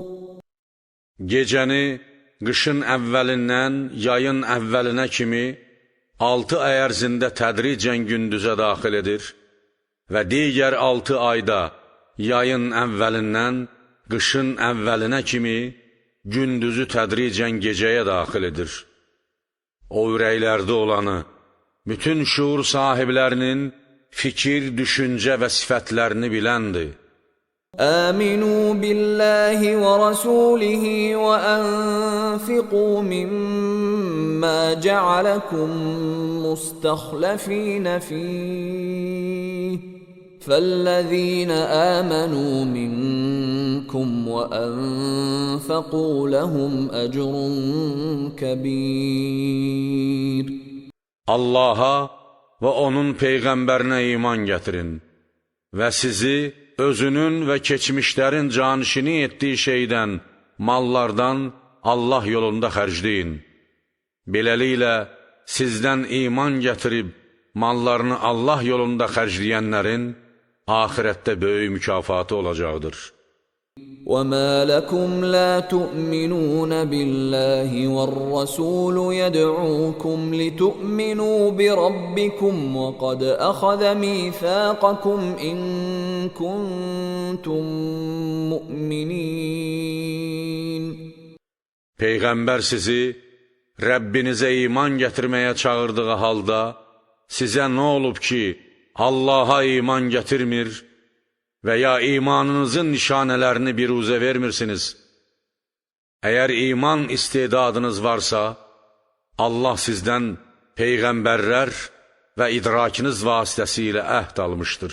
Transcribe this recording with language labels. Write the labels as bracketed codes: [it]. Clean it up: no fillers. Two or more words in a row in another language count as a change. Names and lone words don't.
[az] Gecəni qışın əvvəlindən yayın əvvəlinə kimi 6 ay ərzində tədricən gündüzə daxil edir və digər 6 ayda yayın əvvəlindən qışın əvvəlinə kimi gündüzü tədricən gecəyə daxil edir. O ürəklərdə olanı, bütün şuur sahiblərinin fikir, düşüncə və sifətlərini biləndir. [ar] آمنوا بالله ورسوله وأنفقوا مما جعلكم مستخلفين فيه فالذين آمنوا منكم وأنفقوا لهم أجر كبير. [az] Allaha və onun Peyğəmbərinə iman gətirin və sizi özünün və keçmişlərin canişini etdiyi şeydən, mallardan Allah yolunda xərcləyin. Beləliklə, sizdən iman gətirib, mallarını Allah yolunda xərcləyənlərin axirətdə böyük mükafatı olacaqdır. [ar] وَمَا لَكُمْ لَا تُؤْمِنُونَ بِاللَّهِ وَالرَّسُولُ يَدْعُوكُمْ لِتُؤْمِنُوا بِرَبِّكُمْ وَقَدْ أَخَذَ مِيثَاقَكُمْ إِن كُنتُم مُّؤْمِنِينَ. [az] Peyğəmbər sizi Rəbbinizə iman gətirməyə çağırdığı halda, sizə nə olub ki, Allaha iman gətirmir və ya imanınızın nişanələrini biruzə vermirsiniz? Əgər iman istedadınız varsa, Allah sizdən Peyğəmbərlər və idrakiniz vasitəsilə əhd almışdır.